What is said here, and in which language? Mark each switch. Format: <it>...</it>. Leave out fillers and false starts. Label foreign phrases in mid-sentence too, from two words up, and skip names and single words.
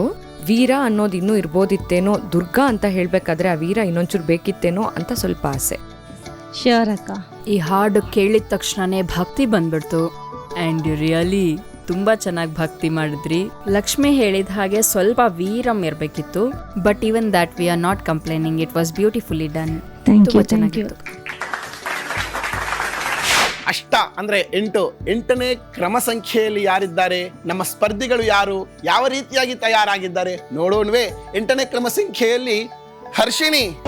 <kn>ವೀರ ಅನ್ನೋದು ಇನ್ನೂ ಇರ್ಬೋದಿತ್ತೇನೋ, ದುರ್ಗಾ ಅಂತ ಹೇಳಬೇಕಾದ್ರೆ ಆ ವೀರ ಇನ್ನೊಂಚೂರು ಬೇಕಿತ್ತೇನೋ ಅಂತ ಸ್ವಲ್ಪ ಆಸೆ. ಶ್ಯೂರ್ ಅಕ್ಕ. ಈ ಹಾಡು ಕೇಳಿದ ತಕ್ಷಣನೇ ಭಕ್ತಿ ಬಂದ್ಬಿಡ್ತು.</kn> <en>And really</en> <kn>ತುಂಬ ಚೆನ್ನಾಗಿ ಭಕ್ತಿ ಮಾಡಿದ್ರಿ. ಲಕ್ಷ್ಮಿ ಹೇಳಿದ ಹಾಗೆ ಸ್ವಲ್ಪ ವೀರಂ ಇರಬೇಕಿತ್ತು.</kn> <en>But even that we are not complaining. It was beautifully done.</en> <kn>ತುಂಬ ಚೆನ್ನಾಗಿತ್ತು. ಅಷ್ಟ ಅಂದ್ರೆ 8ನೇ ಕ್ರಮ ಸಂಖ್ಯೆಯಲ್ಲಿ ಯಾರಿದ್ದಾರೆ, ನಮ್ಮ ಸ್ಪರ್ಧಿಗಳು ಯಾರು, ಯಾವ ರೀತಿಯಾಗಿ ತಯಾರಾಗಿದ್ದಾರೆ ನೋಡೋಣವೇ. 8ನೇ ಕ್ರಮ ಸಂಖ್ಯೆಯಲ್ಲಿ ಹರ್ಷಿಣಿ.</kn>